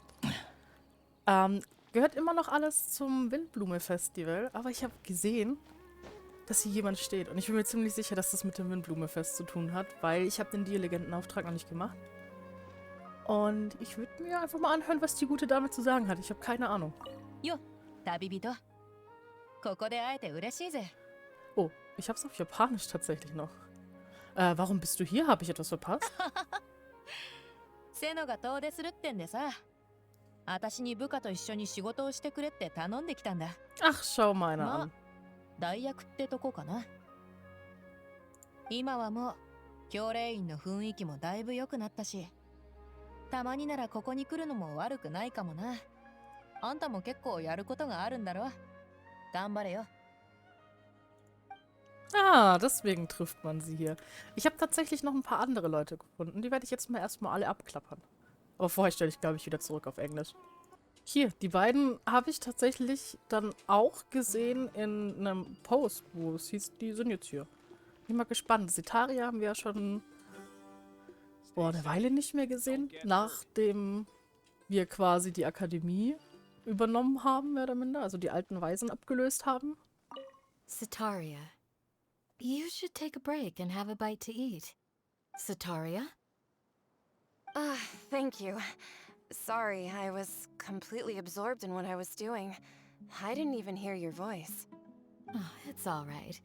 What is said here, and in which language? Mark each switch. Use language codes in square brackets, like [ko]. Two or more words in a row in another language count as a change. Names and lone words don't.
[de] Gehört immer noch alles zum Windblume-Festival, aber ich habe gesehen, dass hier jemand steht. Und ich bin mir ziemlich sicher, dass das mit dem Windblume-Fest zu tun hat, weil ich habe den Dialegentenauftrag noch nicht gemacht. Und ich würde mir einfach mal anhören, was die gute Dame zu sagen hat. Ich habe keine Ahnung. Jo, [ja] 旅人。ここで会えて嬉しいぜ。 [de] Oh, ich habe es auf Japanisch tatsächlich noch. Warum bist du hier? Habe ich etwas verpasst? [ja] セノが遠出するってんでさ。私に部下と一緒に仕事をしてくれって頼んできたんだ。 [de] Ach, schau mal einer [ja] まあ [de] an. [ja] 代役ってとこかな。今はもう教令員の雰囲気もだいぶ良くなったし、たまにならここに来るのも悪くないかもな。あんたも結構やることがあるんだろ。頑張れよ。 [de] Ah, deswegen trifft man sie hier. Ich habe tatsächlich noch ein paar andere Leute gefunden. Die werde ich jetzt mal erstmal alle abklappern. Aber vorher stelle ich, glaube ich, wieder zurück auf Englisch. Hier, die beiden habe ich tatsächlich dann auch gesehen in einem Post, wo es hieß, die sind jetzt hier. Bin mal gespannt. Setaria haben wir ja schon eine Weile nicht mehr gesehen, nachdem wir quasi die Akademie übernommen haben, mehr oder minder, also die alten Weisen abgelöst haben. [en] Setaria, you should take a break and have a bite to eat. Setaria? Thank you. Sorry, I was completely absorbed in what I was doing. I didn't even hear your voice. Oh, it's all right.